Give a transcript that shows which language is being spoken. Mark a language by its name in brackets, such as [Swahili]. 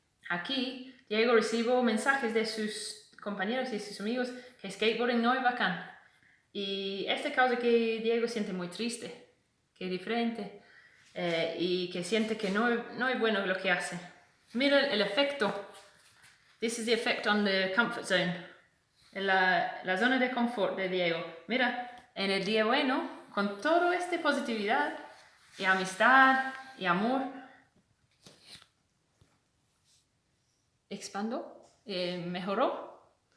[Spanish] Aquí Diego recibió mensajes de sus compañeros y sus amigos que skateboarding no es bacán. Y esto causa que Diego siente muy triste, que es diferente y que siente que no es bueno lo que hace. Mira el efecto. [English] This is the effect on the comfort zone. [Spanish] La zona de confort de Diego. Mira, en el día bueno, con toda esta positividad y amistad y amor, expandó, mejoró.